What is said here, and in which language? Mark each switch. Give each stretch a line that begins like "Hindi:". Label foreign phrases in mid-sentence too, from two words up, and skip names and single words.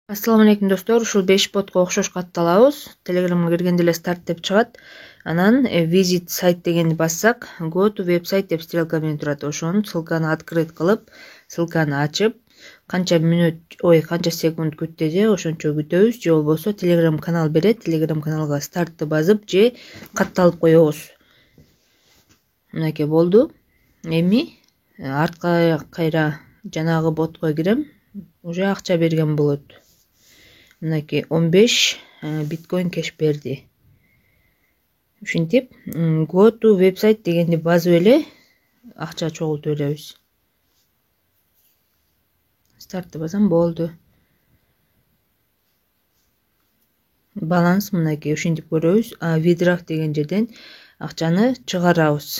Arabic: السلام عليكم
Kyrgyz: достор, ушул 5 ботко окшош катталабыз. Телеграмга киргенде эле старт деп чыгат. Анан visit сайт дегенди бассак,
English: go to website
Kyrgyz: деп стрелка менен турат. Ошону ссылканы открыть кылып, ссылканы ачып, канча секунд күт деди, ошончо күтөбүз. Же болбосо Telegram канал берет, Telegram каналга стартты басып же катталып коебуз. Мынакей болду. Эми артка кайра жанагы ботко кирем. Уже акча берген болот. Мынакей 15 биткоин кеш берди. Ушинтип
English: go to website
Kyrgyz: дегенди басып эле акча чогултуп беребиз. Стартты басам болду. Баланс мынакей ушинтип көрөбүз. Withdraw деген жерден акчаны чыгарабыз.